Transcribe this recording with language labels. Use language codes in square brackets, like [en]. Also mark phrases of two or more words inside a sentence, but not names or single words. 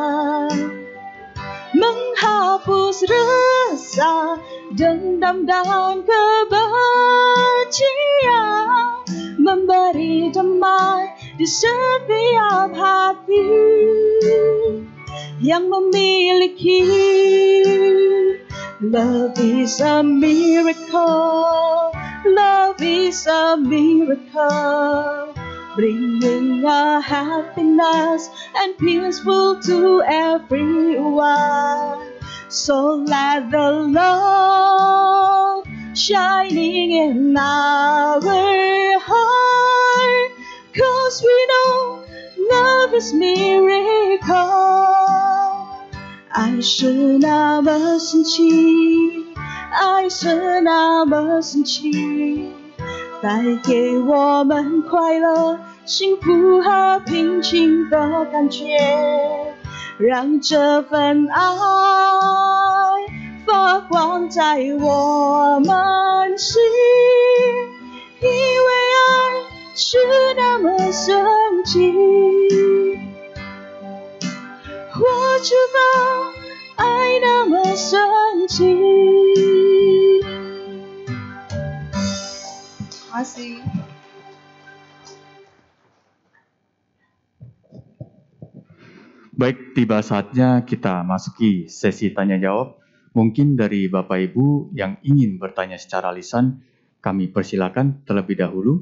[id] menghapus rasa dendam dan kebencian, memberi damai di setiap hati yang memiliki. [en] Love is a miracle, love is a miracle, bringing a happiness and peaceful to everyone. So let the love shining in our heart, 'cause we know love is miracle. [zh] 爱是那么神奇，爱是那么神奇，带给我们快乐、幸福和平静的感觉，让这份爱发光在我们心，因为爱是那么神奇。我知道爱那么神奇。 [id] Terima kasih. Baik, tiba saatnya kita masuki sesi tanya jawab. Mungkin dari Bapak Ibu yang ingin bertanya secara lisan, kami persilakan terlebih dahulu.